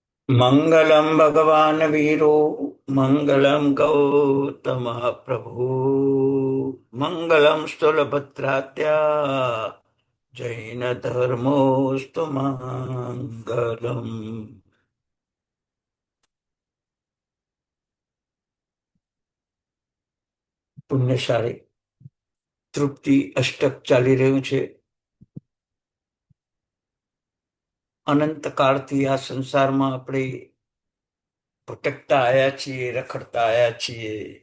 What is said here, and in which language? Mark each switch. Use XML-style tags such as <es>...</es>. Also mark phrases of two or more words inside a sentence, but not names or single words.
<sa>मंगलम भगवान वीरो मंगलम गौतम प्रभु मंगलम स्थूलभद्रात्या जैन धर्मोस्तु मंगलम।</sa> <gu>પુણ્યશાળી તૃપ્તિ અષ્ટક ચાલી રહ્યું છે. અનંત કાળથી આ સંસારમાં આપણે ભટકતા આવ્યા છીએ, રખડતા આવ્યા છીએ.</gu>